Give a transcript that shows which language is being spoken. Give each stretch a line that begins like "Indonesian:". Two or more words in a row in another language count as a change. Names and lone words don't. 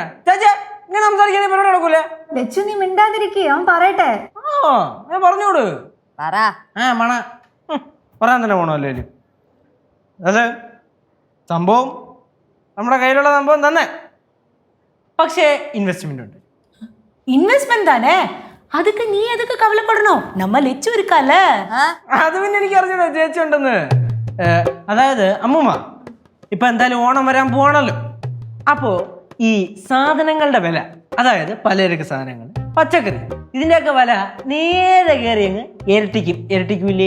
Malayalam: ചേച്ചി ഇങ്ങനെ സംസാരിക്കാൻ പരിപാടി നടക്കൂലേ? ലച്ചു, നീ മിണ്ടാതിരിക്കുക, അവൻ പറയട്ടെ. ആ, ഞാൻ പറഞ്ഞോട്. പറ. മണ പറയാൻ തന്നെ പോണല്ലോ. അതെ, സംഭവം നമ്മുടെ കയ്യിലുള്ള സംഭവം തന്നെ. പക്ഷേ ഇൻവെസ്റ്റ്മെന്റ് ഉണ്ട്.
Tamil: இன்வெஸ்ட்மெண்ட் தானே, அதுக்கு நீ எதுக்கு கவலைப்படணும்? நம்ம லெச்சு இருக்கால.
Malayalam: അത് പിന്നെ എനിക്ക് അറിഞ്ഞോ ചേച്ചി ഉണ്ടെന്ന്. അതായത് അമ്മൂമ്മ, ഇപ്പൊ എന്തായാലും ഓണം വരാൻ പോവാണല്ലോ. അപ്പോ ഈ സാധനങ്ങളുടെ വില, അതായത് പലചരക്ക് സാധനങ്ങൾ, പച്ചക്കറി, ഇതിന്റെയൊക്കെ വില നേരെ കയറി അങ്ങ് ഇരട്ടിക്കൂലേ?